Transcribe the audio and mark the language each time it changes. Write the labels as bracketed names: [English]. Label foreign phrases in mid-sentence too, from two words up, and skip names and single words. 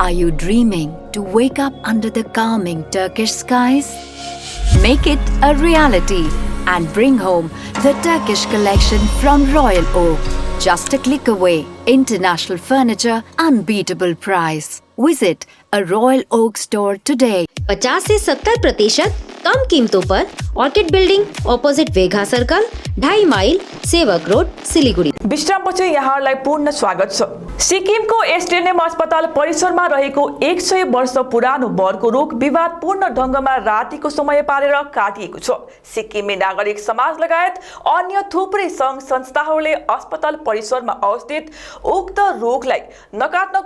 [English] Are you dreaming to wake up under the calming Turkish skies? Make it a reality and bring home the Turkish collection from Royal Oak. Just a click away. International furniture, unbeatable price. Visit a Royal Oak store today. [Hindi] 50 से 70% कम कीमतों पर ऑर्किड बिल्डिङ अपोजिट वेघा सर्कल 2.5 माइल सेवक रोड सिलीगुडी। [Nepali] विश्रामपछि यहाँहरूलाई पूर्ण स्वागत छ। सिक्किमको एसटिएनएम अस्पताल परिसरमा रहेको 100 वर्ष पुरानो बरको रुख विवादपूर्ण ढङ्गमा रातिको समय पारेर काटिएको छ। सिक्किमे नागरिक समाज लगायत अन्य थुप्रै सङ्घ संस्थाहरूले अस्पताल परिसरमा अवस्थित उक्त रुखलाई नकाट्नको